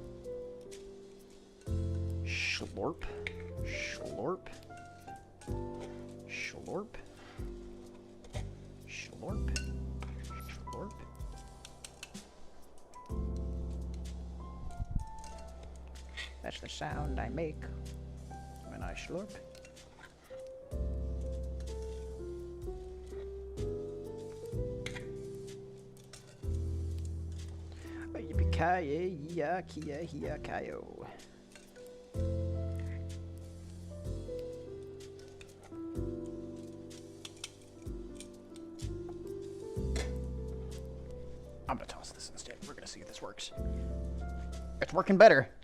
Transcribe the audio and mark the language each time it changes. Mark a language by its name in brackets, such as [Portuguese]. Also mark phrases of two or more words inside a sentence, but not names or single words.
[English] Slurp. Slurp. Schlorp. Schlorp. Schlorp. That's the sound I make when I schlorp. Yippee-ki-yay, ya-ki-ya, hi-ya-ki-yo. I'm gonna toss this instead. We're gonna see if this works. It's working better.